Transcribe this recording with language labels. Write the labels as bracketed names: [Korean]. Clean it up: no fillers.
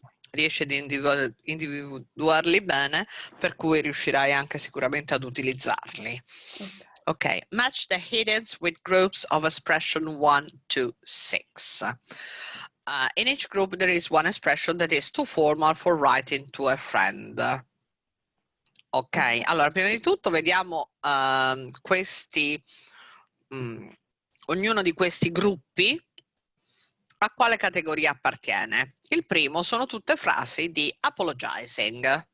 [Italian] Riesci ad individuarli bene, per cui riuscirai anche sicuramente ad utilizzarli. [English] Ok, match the headings with groups of expression 1 to 6. In each group there is one expression that is too formal for writing to a friend. [Italian] Ok, allora prima di tutto vediamo questi, ognuno di questi gruppi a quale categoria appartiene. Il primo sono tutte frasi di apologizing.